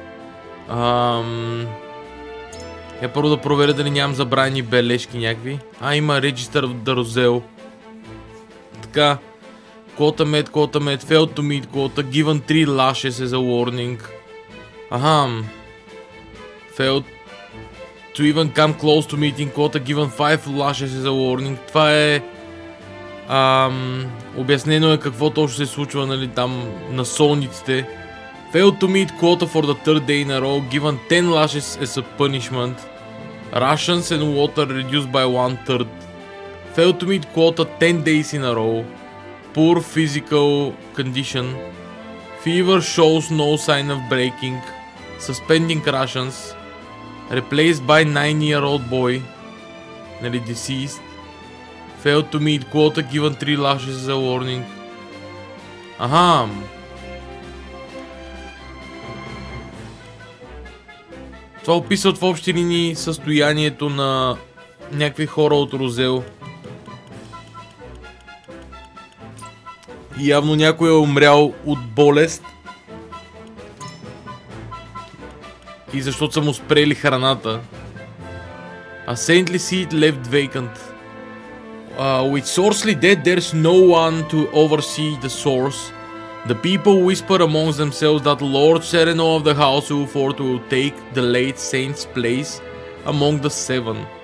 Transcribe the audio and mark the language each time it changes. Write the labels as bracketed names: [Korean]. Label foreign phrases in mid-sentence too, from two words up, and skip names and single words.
[Bulgarian] Първо да проверя дали нямам забравени бележки някакви. Има [English] Register of the Roselle. [Bulgarian] Така. [English] Quota met, failed to meet quota, given 3 lashes as a warning. Failed to even come close to meeting quota, given 5 lashes as a warning. [Bulgarian] Това е... обяснено е какво точно се случва, нали, там на солниците. [English] Failed to meet quota for the third day in a row, given 10 lashes as a punishment. Rations and water reduced by 1/3. Failed to meet quota 10 days in a row. Poor physical condition. Fever shows no sign of breaking. Suspending rations. Replaced by 9-year-old boy. [Bulgarian] Нали, deceased. [English] Failed to meet quota, given 3 lashes as a warning. [Bulgarian] Това описват в общи линии състоянието на някакви хора от Розел. И явно някой е умрял от болест. И защото са му спрели храната. [English] A saintly seat left vacant. With Sorcely dead, there's no one to oversee the source. The people whisper amongst themselves that Lord Sereno of the House Wolfort will take the late saint's place among the 7.